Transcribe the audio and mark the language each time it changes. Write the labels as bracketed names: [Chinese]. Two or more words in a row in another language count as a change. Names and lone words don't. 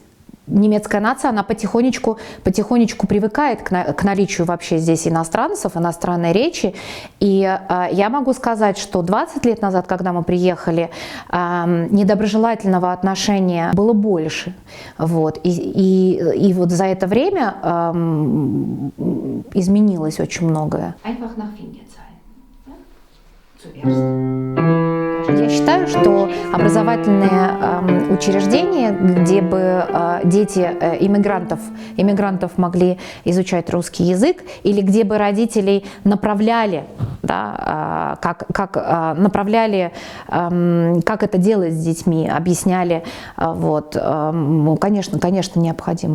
[Russian] Немецкая нация, она потихонечку привыкает к наличию вообще здесь иностранцев, иностранной речи. И я могу сказать, что 20 лет назад, когда мы приехали, недоброжелательного отношения было больше. Вот. И вот за это время изменилось очень многое. [German] Einfach nach Finger zeigen. Zuerst. [Russian] Я считаю, что образовательные учреждения, где бы дети иммигрантов могли изучать русский язык, или где бы родителей направляли, да, как это делать с детьми, объясняли, вот, конечно, необходимо.